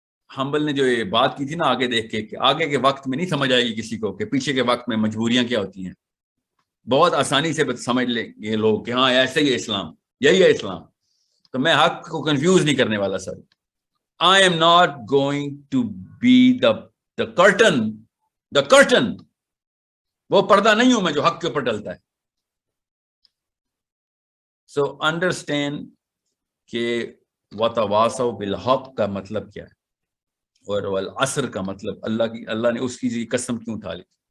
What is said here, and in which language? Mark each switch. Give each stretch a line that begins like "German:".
Urdu: حنبل نے جو یہ بات کی تھی نا آگے دیکھ کے، کہ آگے کے وقت میں نہیں سمجھ آئے گی کسی کو کہ پیچھے کے وقت میں مجبوریاں کیا ہوتی ہیں. بہت آسانی سے سمجھ لیں گے لوگ کہ ہاں ایسے ہی ہے اسلام، یہی ہے اسلام. تو میں حق کو کنفیوز نہیں کرنے والا سر.
English: I am not going to be the curtain.
Urdu: وہ پردہ نہیں ہوں میں جو حق کے اوپر ڈلتا ہے.
English: So understand
Urdu: کہ
Arabic: وَتَوَاصَوْا بِالْحَقِّ
Urdu: کا مطلب کیا ہے، اور والعصر کا مطلب اللہ نے اس کی قسم کیوں اٹھا لی.